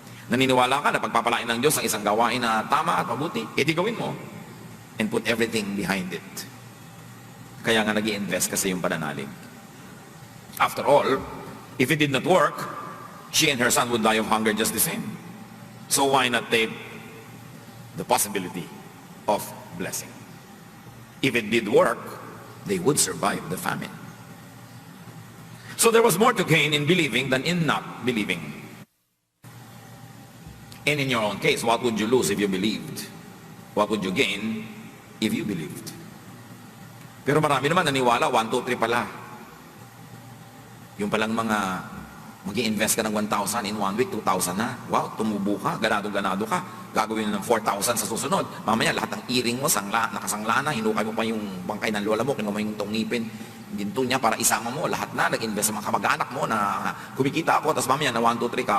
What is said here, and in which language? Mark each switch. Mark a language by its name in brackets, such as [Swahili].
[Filipino] Naniniwala ka na pagpapalain ng Diyos ang isang gawain na tama at mabuti, eh di gawin mo. [English] And put everything behind it. [Filipino] Kaya nga nag-i-invest ka sa iyong pananalig. [English] After all, if it did not work, she and her son would die of hunger just the same. So why not take the possibility of blessing? If it did work, they would survive the famine. So there was more to gain in believing than in not believing. And in your own case, what would you lose if you believed? What would you gain if you believed? [Filipino] Pero marami naman naniwala, 1, 2, 3 pala. Yung palang mga mag-i-invest ka ng 1,000 in 1 week, 2,000 na. Wow, tumubo ka, ganado-ganado ka. Gagawin ng 4,000 sa susunod. Mamaya lahat ng earring mo, nakasangla na, hinukay mo pa yung bangkay ng lola mo, kinuha mo yung tungipin, ginto niya para isama mo, lahat na, nag-invest sa mga kamag-anak mo na kumikita ako, tapos mamaya na 1, 2, 3 ka.